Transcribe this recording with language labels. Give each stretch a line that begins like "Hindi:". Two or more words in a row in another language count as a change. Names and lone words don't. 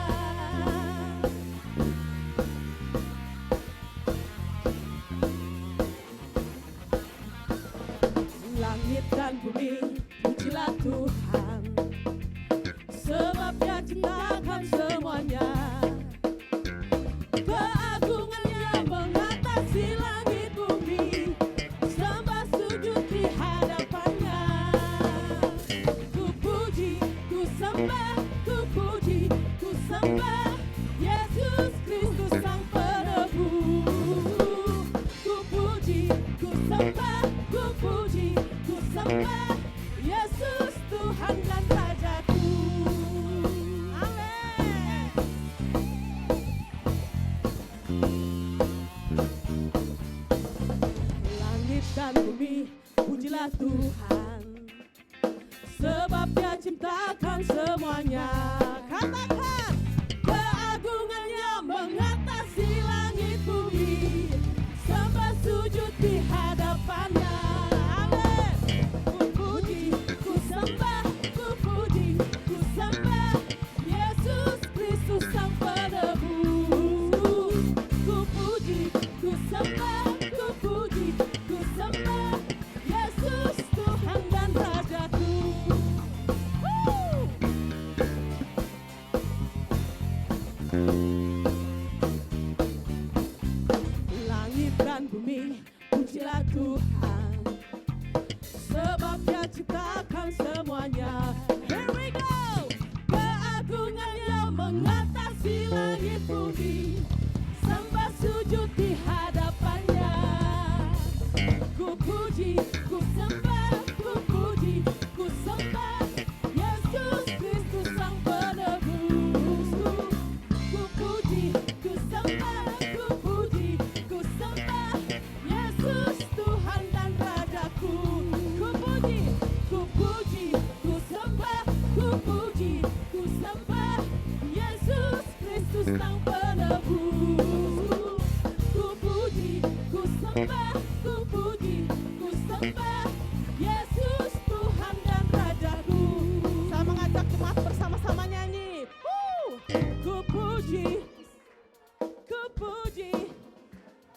Indonesian: Langit dan bumi, pujilah Tuhan, sebab Dia ciptakan semuanya. Keagungannya mengatasi langit bumi, sembah sujud di hadapannya. Ku puji, ku sembah, ku puji, ku sembah Yesus Kristus Sang Penebus. Ku puji, ku sembah, ku puji, ku sembah Yesus Tuhan dan Rajaku. Amin. Langit dan bumi, pujilah Tuhan, sebab Dia ciptakan semuanya. Katakan, keagungannya mengatasi langit bumi, sembah sujud di hadapannya. Amin. Ku puji, ku sembah, ku puji, ku sembah Yesus Kristus Sang Penebus. Ku puji, ku sembah, ku puji, ku sembah Yesus Tuhan dan Rajaku. Langit dan bumi, pujilah Tuhan, sebab Dia ciptakan semuanya.
English: Here we go.
Indonesian: Keagungannya mengatasi langit bumi, sembah sujud di hadapannya. Ku puji, ku sembah, ku puji, ku sembah Yesus Kristus Sang Penebus. Ku puji, ku sembah, ku puji, ku sembah Yesus Tuhan dan Rajaku. Ku puji, ku puji, ku sembah, ku puji, ku sembah Yesus Kristus Sang Penebus. Ku puji, ku sembah, ku puji, ku sembah Yesus Tuhan dan Rajaku. Saya mengajak jemaat bersama-sama nyanyi. Ku puji, ku puji,